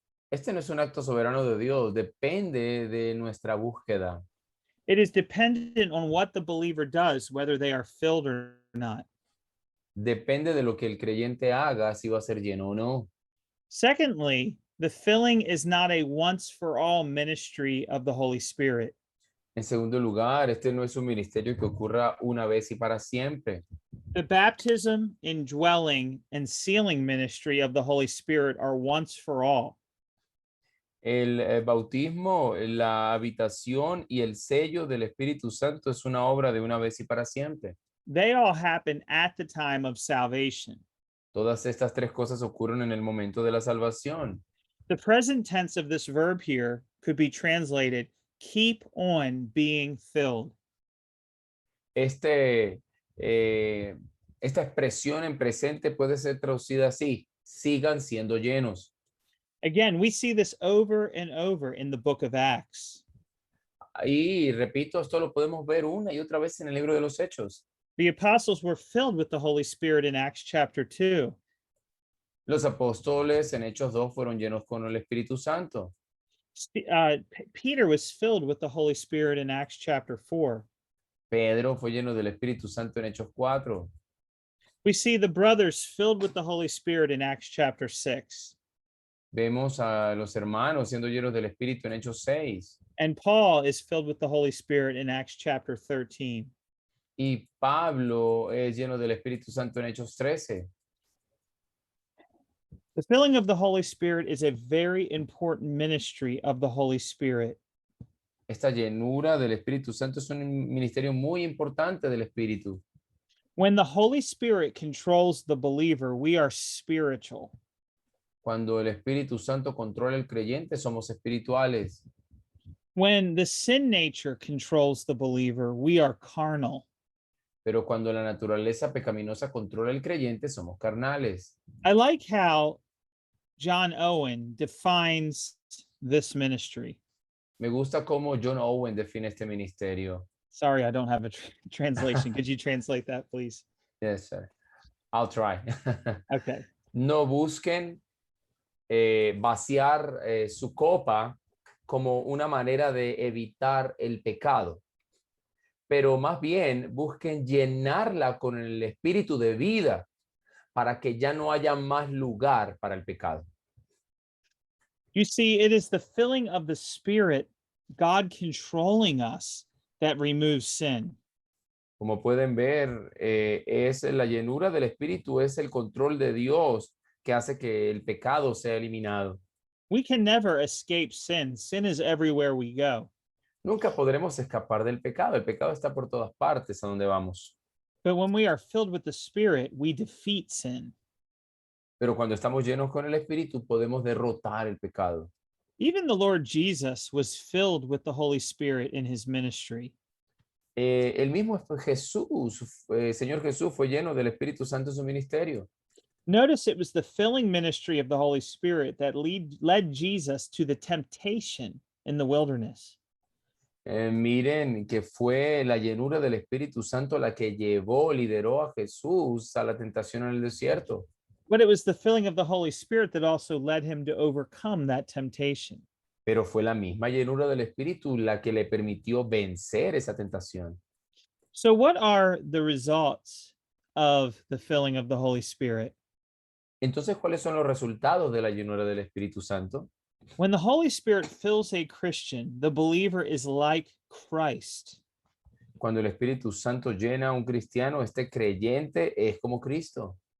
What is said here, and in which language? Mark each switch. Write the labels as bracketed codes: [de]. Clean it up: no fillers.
[es] Este no es un acto soberano de Dios, depende de nuestra búsqueda. [en] It is dependent on what the believer does, whether they are filled or not. [es] Depende de lo que el creyente haga, si va a ser lleno o no. [en] Secondly, The filling is not a once for all ministry of the Holy Spirit. [es] En segundo lugar, este no es un ministerio que ocurra una vez y para siempre. [en] The baptism, indwelling, and sealing ministry of the Holy Spirit are once for all. [es] El bautismo, la habitación y el sello del Espíritu Santo es una obra de una vez y para siempre. [en] They all happen at the time of salvation. [es] Todas estas tres cosas ocurren en el momento de la salvación. [en] The present tense of this verb here could be translated keep on being filled. [es] Este, esta expresión en presente puede ser traducida así: sigan siendo llenos. [en] Again, we see this over and over in the book of Acts. [es] Y repito, esto lo podemos ver una y otra vez en el libro de los Hechos. [en] The apostles were filled with the Holy Spirit in Acts chapter 2. [es] Los apóstoles en Hechos 2 fueron llenos con el Espíritu Santo. [en] Peter was filled with the Holy Spirit in Acts chapter 4. [es] Pedro fue lleno del Espíritu Santo en Hechos 4. [en] We see the brothers filled with the Holy Spirit in Acts chapter 6. [es] Vemos a los hermanos siendo llenos del Espíritu en Hechos 6. [en] And Paul is filled with the Holy Spirit in Acts chapter 13. [es] Y Pablo es lleno del Espíritu Santo en Hechos 13. [en] The filling of the Holy Spirit is a very important ministry of the Holy Spirit. [es] Esta llenura del Espíritu Santo es un ministerio muy importante del Espíritu. [en] When the Holy Spirit controls the believer, we are spiritual. [es] Cuando el Espíritu Santo controla al creyente, somos espirituales. [en] When the sin nature controls the believer, we are carnal. [es] Pero cuando la naturaleza pecaminosa controla al creyente, somos carnales. [en] I like how John Owen defines this ministry. [es] Me gusta cómo John Owen define este ministerio. [en] Sorry, I don't have a translation. Could you translate that, please? Yes, sir. I'll try. Okay. [es] No busquen vaciar su copa como una manera de evitar el pecado, pero más bien busquen llenarla con el espíritu de vida para que ya no haya más lugar para el pecado. [en] You see, it is the filling of the Spirit, God controlling us, that removes sin. [es] Como pueden ver, es la llenura del espíritu, es el control de Dios que hace que el pecado sea eliminado. [en] We can never escape sin. Sin is everywhere we go. [es] Nunca podremos escapar del pecado. El pecado está por todas partes a donde vamos. [en] But when we are filled with the Spirit, we defeat sin. [es] Pero cuando estamos llenos con el espíritu, podemos derrotar el pecado. [en] Even the Lord Jesus was filled with the Holy Spirit in his ministry. [es] El mismo Jesús, Señor Jesús, fue lleno del Espíritu Santo en su ministerio. [en] Notice it was the filling ministry of the Holy Spirit that led Jesus to the temptation in the wilderness. [es] Miren que fue la llenura del Espíritu Santo la que lideró a Jesús a la tentación en el desierto. [en] But it was the filling of the Holy Spirit that also led him to overcome that temptation. [es] Pero fue la misma llenura del Espíritu la que le permitió vencer esa tentación. [en] So, what are the results of the filling of the Holy Spirit? [es] Entonces, ¿cuáles son los resultados de la llenura del Espíritu Santo? [en] When the Holy Spirit fills a Christian, the believer is like Christ. [es] Cuando el Espíritu Santo llena a un cristiano, este creyente es como Cristo.